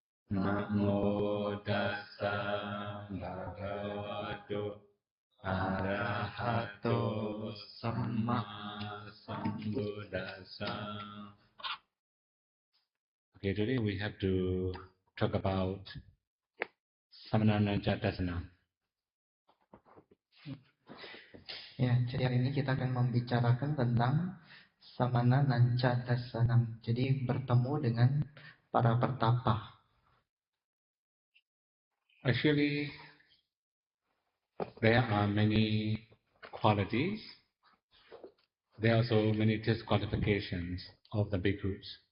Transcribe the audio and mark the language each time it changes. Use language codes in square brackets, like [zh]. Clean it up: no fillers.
[pi] Namo tassa bhagavato arahato samma sambuddhassa. [en] Okay, today we have to talk about Samanana Jatasana. [id] Ya, jadi hari ini kita akan membicarakan tentang Samana Nanca Dasanam. Jadi bertemu dengan para pertapa. [en] Actually, there are many qualities. There are also many disqualifications of the bhikkhus.